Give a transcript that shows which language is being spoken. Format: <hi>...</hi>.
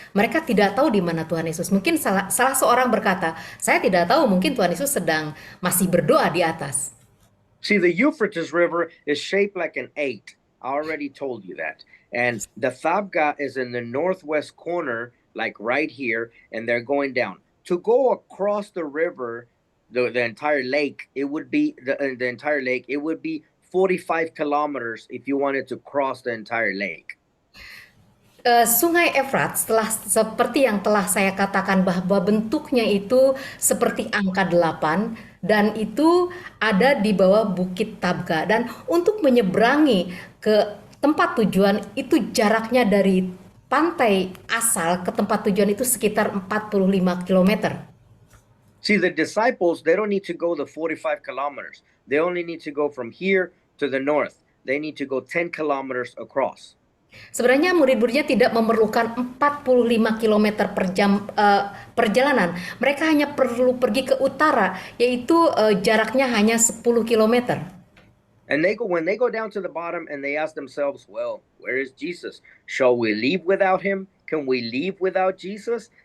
<id>Mereka tidak tahu di mana Tuhan Yesus. Mungkin salah seorang berkata, saya tidak tahu, mungkin Tuhan Yesus sedang masih berdoa di atas.</id> <en>See, the Euphrates River is shaped like an 8. I already told you that. And the Thabga is in the northwest corner, like right here, and they're going down. To go across the river, the entire lake, it would be the entire lake. It would be 45 kilometers if you wanted to cross the entire lake.</en> <id>Sungai Efrat, seperti yang telah saya katakan bahwa bentuknya itu seperti angka 8 dan itu ada di bawah bukit Tabga, dan untuk menyeberangi ke tempat tujuan itu jaraknya dari pantai asal ke tempat tujuan itu sekitar 45 km.</id> <en>See, the disciples, they don't need to go the 45 kilometers. They only need to go from here to the north. They need to go 10 kilometers across.</en> <id>Sebenarnya murid-muridnya tidak memerlukan 45 km per jam perjalanan. Mereka hanya perlu pergi ke utara, yaitu jaraknya hanya 10 km.</id> <en>And when they go down to the bottom and they ask themselves, well, where is Jesus? Shall we leave without him? Can we leave without Jesus?</en>